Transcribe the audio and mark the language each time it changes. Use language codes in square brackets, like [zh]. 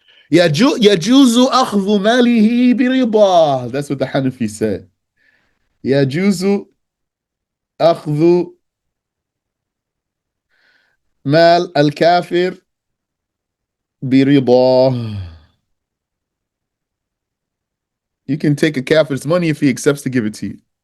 [ar] يجوز أخذ ماله برضاه. [en] That's what the Hanafi said. [ar] يجوز أخذ مال الكافر برضاه. [en] You can take a kafir's money if he accepts to give it to you.